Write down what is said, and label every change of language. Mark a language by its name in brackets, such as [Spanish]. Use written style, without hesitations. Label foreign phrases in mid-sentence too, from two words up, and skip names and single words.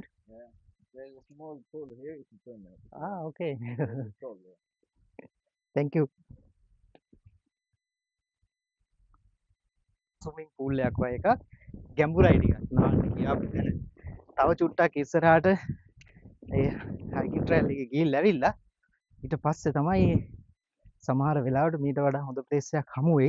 [English] Yeah, there's a small pool here. You can swim in it. Ah, okay. It's cold, yeah. Thank you. Swimming pool [Sinhala] එකක් වගේ එකක් ගැඹුරයි ටිකක් නාන්න ගියාම තව චුට්ටක් ඉස්සරහට ඒ [English] hiking trail [Sinhala] එකේ ගිහිල්ලා ඇවිල්ලා ඊට පස්සේ තමයි සමහර වෙලාවට මීට වඩා හොඳ place එකක් හමු වෙයි.